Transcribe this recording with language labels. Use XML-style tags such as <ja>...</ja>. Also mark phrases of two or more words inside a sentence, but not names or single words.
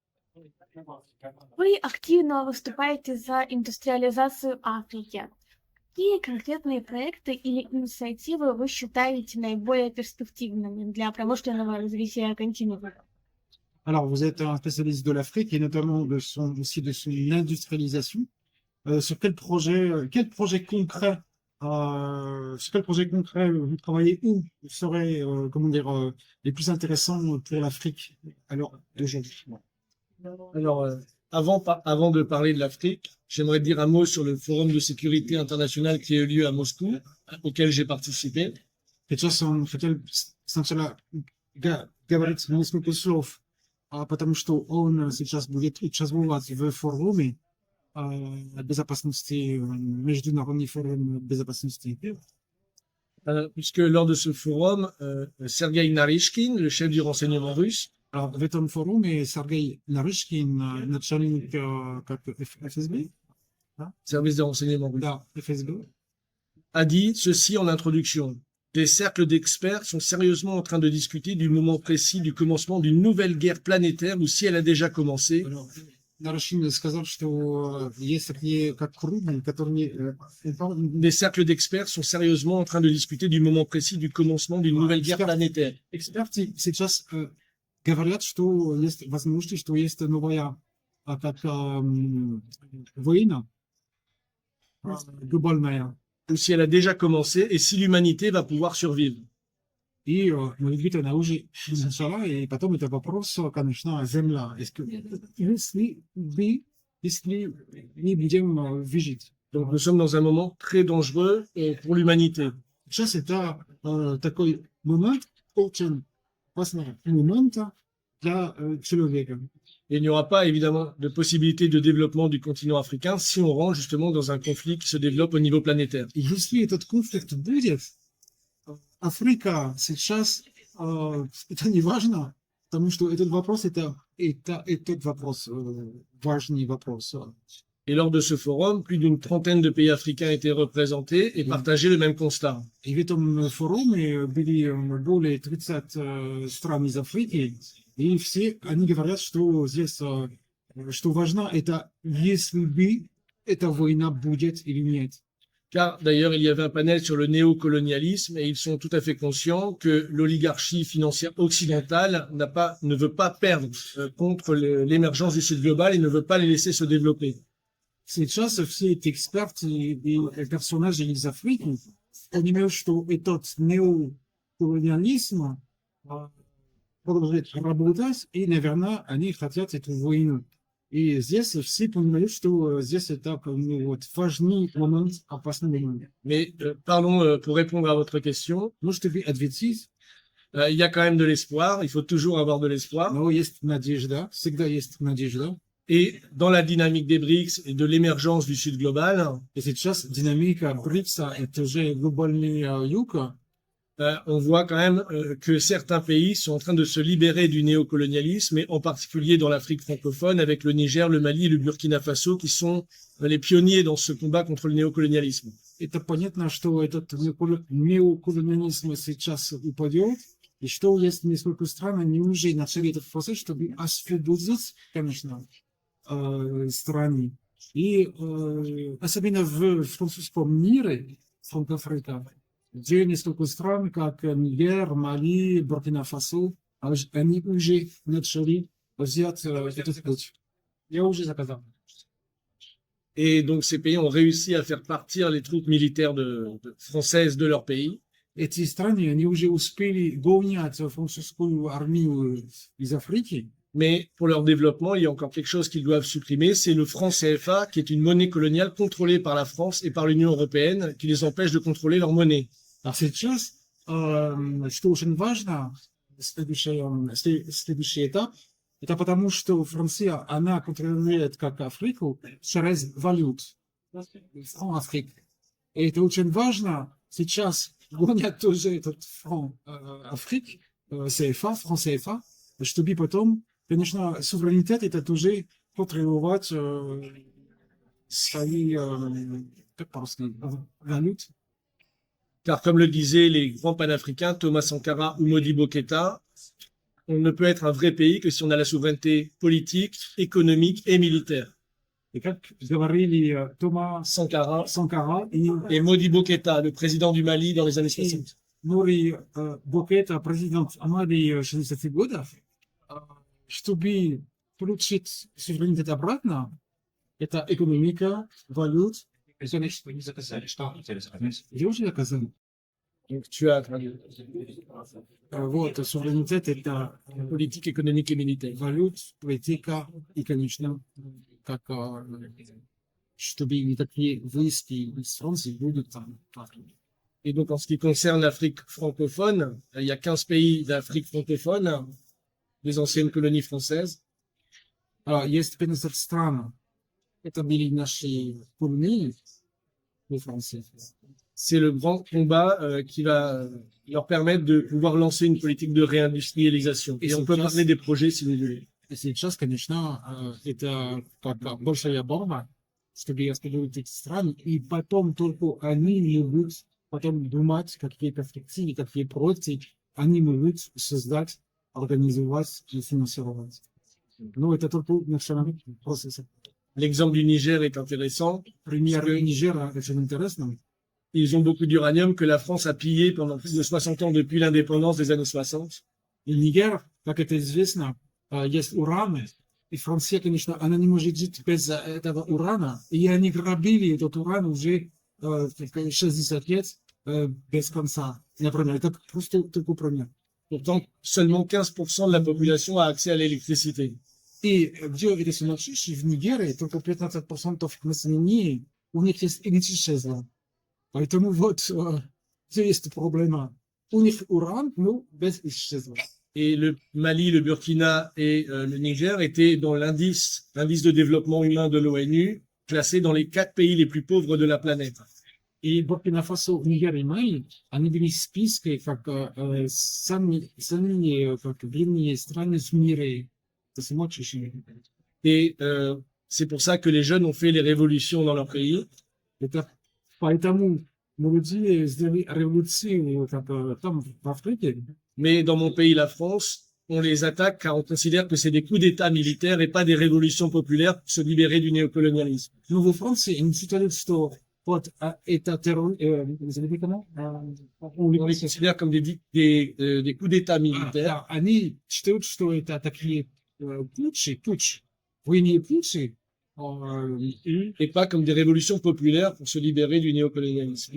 <ru>Вы активно выступаете за индустриализацию Африки. Какие конкретные проекты или инициативы вы считаете наиболее перспективными для промышленного развития континента?</ru> <fr>Alors, vous êtes un spécialiste de l'Afrique et notamment aussi de son industrialisation. Quel projet concret, sur quel projet concret vous travaillez ou seraient, comment dire, les plus intéressants pour l'Afrique alors d'aujourd'hui? Alors, avant de parler de l'Afrique, j'aimerais dire un mot sur le Forum de sécurité internationale qui a eu lieu à Moscou, auquel j'ai participé.</fr> <ru>Сейчас он хотел сначала говорить несколько слов, потому что он сейчас будет участвовать в форуме безопасности, международный форум безопасности.</ru> <fr>Puisque lors de ce forum, Sergei Narishkin, le chef du renseignement russe, Alors,</fr> <ru>в этом форуме Сергей Нарышкин, начальник как ФСБ,</ru> <fr>service de renseignement russe,</fr> <ru>да, ФСБ,</ru> <fr>a dit ceci en introduction. Des cercles d'experts sont sérieusement en train de discuter du moment précis du commencement d'une nouvelle guerre planétaire ou si elle a déjà commencé.</fr> <ru>Нарышкин сказал, что есть такие как круги, которые...</ru> <fr>Des cercles d'experts sont sérieusement en train de discuter du moment précis du commencement d'une nouvelle guerre planétaire.</fr> <ru>Эксперты сейчас говорят, что есть возможность, что есть новая как война глобальная.</ru> <fr>Ou si elle a déjà commencé et si l'humanité va pouvoir survivre.</fr> <ru>И, может быть, она уже начала, и потом это вопрос, конечно, Земля. Если мы будем выжить.</ru> <fr>Donc nous sommes dans un moment très dangereux pour l'humanité.</fr> <ru>Сейчас это такой момент, очень опасный момент для человека.</ru> <fr>Et il n'y aura pas évidemment de possibilité de développement du continent africain si on rentre justement dans un conflit qui se développe au niveau planétaire.</fr> <ru>И если этот конфликт будет, Африка сейчас, это не важно, потому что этот вопрос, этот вопрос, важный вопрос.</ru> <fr>Et lors de ce forum, plus d'une trentaine de pays africains étaient représentés et partageaient le même constat.</fr> <ru>И в этом форуме были более 30 стран из Африки, и все они говорят, что здесь, что важно, это если бы эта война будет или нет.</ru> <fr>Car d'ailleurs, il y avait un panel sur le néocolonialisme et ils sont tout à fait conscients que l'oligarchie financière occidentale ne veut pas perdre contre l'émergence du Sud global et ne veut pas les laisser se développer.</fr> <ru>Сейчас все эти эксперты и персонажи из Африки понимают, что этот неоколониализм продолжает работать, и, наверное, они хотят эту войну. И здесь все понимают, что здесь это вот важный момент, опасный момент.</ru> <fr>Mais parlons, pour répondre à votre question,</fr> <ru>Ну, чтобы ответить,</ru> <fr>il y a quand même de l'espoir, il faut toujours avoir de l'espoir.</fr> <ru>но есть надежда, всегда есть надежда.</ru> <fr>Et dans la dynamique des BRICS et de l'émergence du Sud global,</fr> <ru>И сейчас динамика БРИКСа, это же глобальный юг.</ru> <fr>on voit quand même que certains pays sont en train de se libérer du néocolonialisme, et en particulier dans l'Afrique francophone, avec le Niger, le Mali et le Burkina Faso, qui sont les pionniers dans ce combat contre le néocolonialisme.</fr> <ru>Это понятно, что этот неоколониализм сейчас упадет, и что есть несколько стран, они уже начали этот процесс, чтобы освободить, конечно, страны. И особенно в французском мире, Франко-Африка, где несколько стран, как Нигер, Мали, Буркина Фасо, они уже начали взять этот путь. Я уже заказал.</ru> <fr>Et donc ces pays ont réussi à faire partir les troupes militaires françaises de leur pays.</fr> <ru>Эти страны, они уже успели гонять французскую армию из Африки.</ru> <fr>Mais pour leur développement, il y a encore quelque chose qu'ils doivent supprimer, c'est le franc CFA, qui est une monnaie coloniale contrôlée par la France et par l'Union européenne, qui les empêche de contrôler leur monnaie.</fr> <ru>А сейчас, что очень важно, следующий этап, это потому, что Франция, она контролирует как Африку через валют, франк Африки. И это очень важно. Сейчас гонят тоже этот франк Африки, ЦФА, франк ЦФА, чтобы потом, конечно, суверенитет это тоже потребовать свои, как по-русски, валют.</ru> <fr>Car comme le disaient les grands panafricains Thomas Sankara ou Modibo Keïta, on ne peut être un vrai pays que si on a la souveraineté politique, économique et militaire.</fr> <ru>И как говорили Тома Sankara Санкара и</ru> <fr>et Modibo Keïta, le président du Mali dans les années 60.</fr> <ru>Нури Букета, президент Амали 60 годов, чтобы получить суверенитет обратно, это экономика, валют. Все значит, вы не заказали. Что интересовались? Я уже доказал.</ru> <fr>Donc tu as</fr> <ru>Вот, суверенитет это</ru> <fr>politique économique et militaire.</fr> <ru>валют, политика и, конечно, как чтобы никакие войски из Франции будут там.</ru> <fr>Et donc, en ce qui concerne l'Afrique francophone, il y a 15 pays d'Afrique francophone, des anciennes colonies françaises.</fr> <ru>Есть 15 стран, это были наши колонии во Франции.</ru> <fr>C'est le grand combat qui va leur permettre de pouvoir lancer une politique de réindustrialisation. Et on peut parler des projets si vous voulez.</fr> <ru>И сейчас, конечно, это как большая борьба, чтобы освободить эти страны, и потом только они могут потом думать, какие перспективы, какие проекты они могут создать, организовать и финансировать. Но это только начальный процесс.</ru> <fr>L'exemple du Niger est intéressant.</fr> <ru>Пример Нигера очень интересный.</ru> <fr>Ils ont beaucoup d'uranium que la France a pillé pendant plus de 60 ans depuis l'indépendance des années 60.</fr> <ru>И Нигер, как это известно, есть уран, и Франция, конечно, она не может жить без этого урана, и они грабили этот уран уже 60 лет без конца. Например, это просто такой пример.</ru> <fr>Pourtant, seulement 15% de la population a accès à l'électricité.</fr> <ru>И где эти сумасшедшие в Нигерии, только 15% населения, у них есть электричество. Поэтому вот, где есть проблема. У них уран, но без электричества.</ru> <fr>Et le Mali, le Burkina et le Niger étaient dans l'indice de développement humain de l'ONU, classés dans les 4 pays les plus pauvres de la planète.</fr> <ru>И Буркина-Фасо, Нигер и Мали, они были в списке как самые как бедные страны в мире. Это сумасшедшие.</ru> <fr>Et c'est pour ça que les jeunes ont fait les révolutions dans leur pays.</fr> <ru>Это поэтому молодые сделали революцию как, там, в Африке.</ru> <fr>Mais dans mon pays, la France, on les attaque car on considère que c'est des coups d'État militaires et pas des révolutions populaires pour se libérer du néocolonialisme.</fr> <ru>Но во Франции они считают, что вот это террор,</ru> <fr>vous avez dit comment? On les considère comme des coups d'État militaires.</fr> <ru>Они считают, что это такие путчи, военные путчи,</ru> <fr>et pas comme des révolutions populaires pour se libérer du néocolonialisme.</fr>